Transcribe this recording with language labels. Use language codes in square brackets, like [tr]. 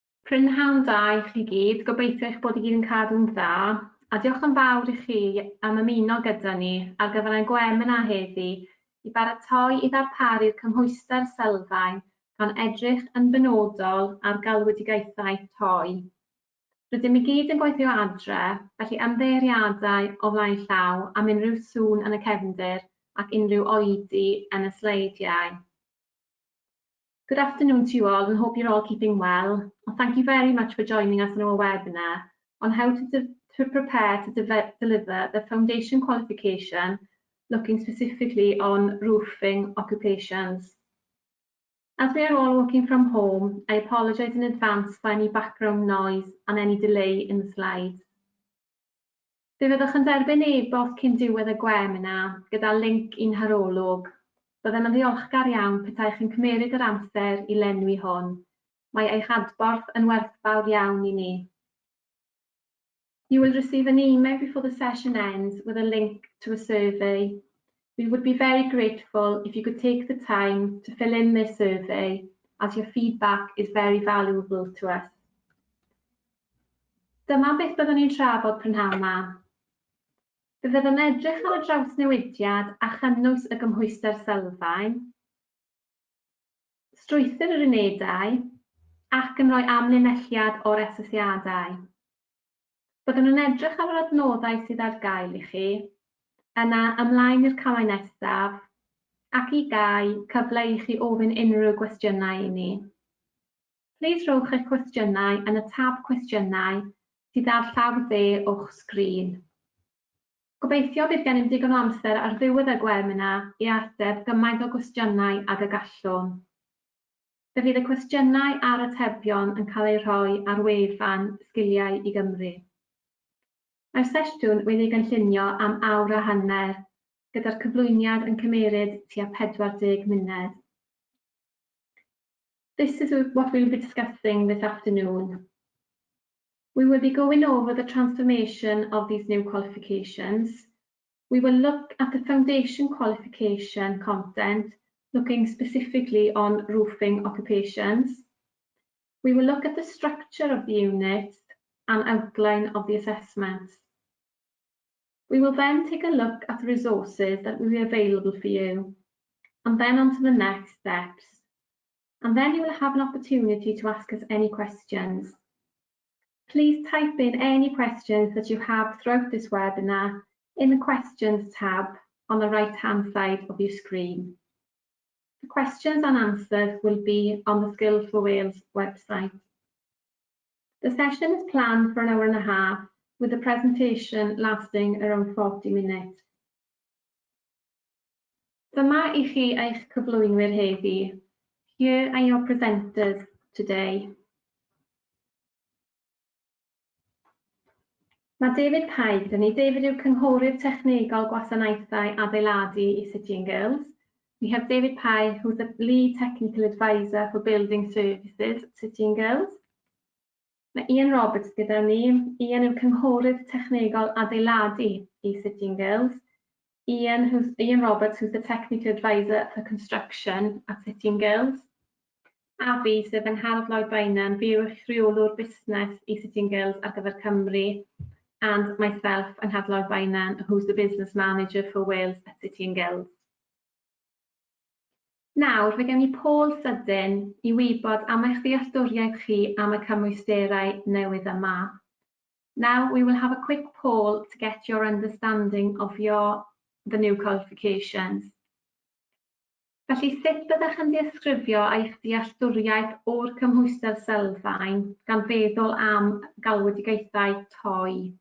[cy] Prynhawn da i chi gyd, gobeithio eich bod i gyd yn cadw'n dda, a diolch yn fawr i chi am ymuno gyda ni ar gyfer ein gwefan heddi i baratoi i ddarparu'r cymhwyster sylfaen gan edrych yn benodol ar Galwedigaethau Toi. Rydym i gyd yn gweithio adre, felly ymddeiriadau o flaen llaw am unrhyw sŵn yn y cefndir ac unrhyw oedi yn y sleidiau. [en] Good afternoon to you all and hope you're all keeping well. And thank you very much for joining us on our webinar on how to prepare to deliver the foundation qualification, looking specifically on roofing occupations. As we are all working from home, I apologise in advance for any background noise and any delay in the slides. [cy] Fe fyddwch yn derbyn e-bost cyn diwedd y webinar gyda link i'n harolwg. Byddem yn ddiolchgar iawn petai chi'n cymeryd yr amser i lenwi hwn. Mae eich adborth yn werthfawr iawn i ni. [en] You will receive an email before the session ends with a link to a survey. We would be very grateful if you could take the time to fill in this survey, as your feedback is very valuable to us. [cy] Dyma beth byddwn ni'n trafod prynhawn yma. Fe fyddwn edrych ar y drawsnewidiad a chynnwys y gymhwyster sylfaen, strwythur yr unedau, ac yn rhoi amlinelliad o'r asesiadau. Byddwn yn edrych ar yr adnoddau sydd ar gael i chi, yna ymlaen i'r camau nesaf, ac i gau cyfle i chi ofyn unrhyw gwestiynau i ni. Plis rhowch eich cwestiynau yn y tab cwestiynau sydd ar llawr dde o'ch sgrin. Gobeithio bydd gennym digon o amser ar ddiwedd y webinar i ateb gymaint o gwestiynau ag y gallwn. Fe fydd y cwestiynau a'r atebion yn cael eu rhoi ar wefan Sgiliau i Gymru. Mae'r sesiwn wedi'i gynllunio am awr a hanner, gyda'r cyflwyniad yn cymeryd tua 40 munud. [en] This is what we'll be discussing this afternoon. We will be going over the transformation of these new qualifications. We will look at the foundation qualification content, looking specifically on roofing occupations. We will look at the structure of the unit and outline of the assessments. We will then take a look at the resources that will be available for you, and then on to the next steps. And then you will have an opportunity to ask us any questions. Please type in any questions that you have throughout this webinar in the Questions tab on the right-hand side of your screen. The questions and answers will be on the Skills for Wales website. The session is planned for an hour and a half, with the presentation lasting around 40 minutes. [cy] Dyma I chi eich cyflwynwyr heddi. [en] Here are your presenters today. [cy] Mae David Pye gyda ni. David yw cynghorydd technegol gwasanaethau adeiladu I City and Guilds. [en] We have David Pye, who's the lead technical advisor for building services at City and Guilds. [cy] Mae Ian Roberts gyda ni. Ian yw cynghorydd technegol adeiladu I City and Guilds. [en] Ian Roberts, who's the technical advisor for construction at City and Guilds. [cy] A fi, sef Angharad Lloyd Bainan, fi yw eich rheolwr busnes I City and Guilds ar gyfer Cymru, [en] and myself, Angharad Lloyd Bainan, who's the business manager for Wales at City and Guilds. [cy] Nawr, fe gen ni Paul sydyn I wybod am eich ddealltwriaeth chi am y cymwysterau newydd yma. [en] Now, we will have a quick poll to get your understanding of the new qualifications. [cy] Felly, sut byddech yn ddisgrifio eich dealltwriaeth o'r cymhwyster sylfaen gan feddwl am Galwedigaethau Toi?